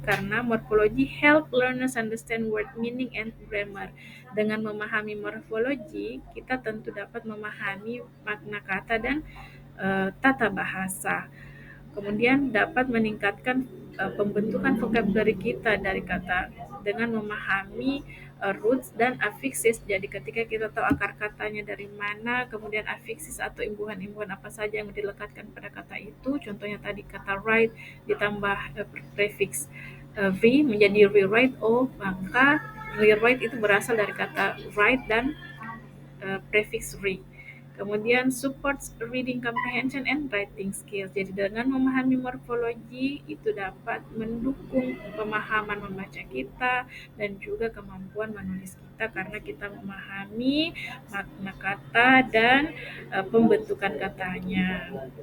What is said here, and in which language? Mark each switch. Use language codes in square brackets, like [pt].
[id] Karena [en] morphology help learners understand word meaning and grammar. [id] Dengan memahami morphology, kita tentu dapat memahami makna kata dan tata bahasa. Kemudian dapat meningkatkan pembentukan vocabulary kita dari kata dengan memahami roots dan affixes. Jadi ketika kita tahu akar katanya dari mana, kemudian affixes atau imbuhan-imbuhan apa saja yang dilekatkan pada kata itu. Contohnya tadi kata write ditambah prefix v menjadi rewrite. Oh, maka rewrite itu berasal dari kata write dan prefix re. Kemudian [en] supports reading comprehension and writing skills. [id] Jadi dengan memahami morfologi itu dapat mendukung pemahaman membaca kita dan juga kemampuan menulis kita karena kita memahami makna kata dan pembentukan katanya.